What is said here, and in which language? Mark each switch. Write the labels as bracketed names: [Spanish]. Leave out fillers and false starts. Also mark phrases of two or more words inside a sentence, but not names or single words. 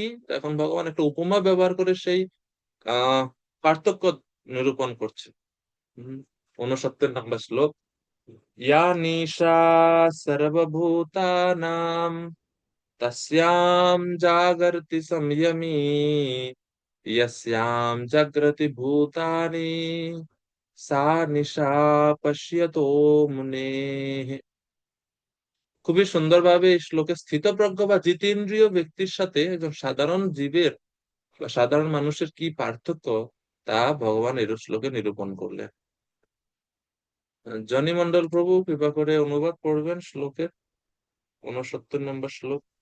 [Bangla] এখন ভগবান একটা উপমা ব্যবহার করে সেই পার্থক্য নিরূপণ করছে। 69 নম্বর শ্লোক। [Sanskrit] या निशा सर्वभूतानाम तस्याम जागर्ति संयमी यस्याम जागृति भूतानि सा निशा पश्यतो मुनेः। [Bangla] খুবই সুন্দরভাবে এই শ্লোকে স্থিতপ্রজ্ঞ বা জিতেন্দ্রীয় ব্যক্তির সাথে একজন সাধারণ জীবের বা সাধারণ মানুষের কি পার্থক্য তা ভগবান এই শ্লোকে নিরূপণ করলেন। জনি মন্ডল প্রভু কৃপা করে অনুবাদ করবেন শ্লোকের 69 নম্বর শ্লোক।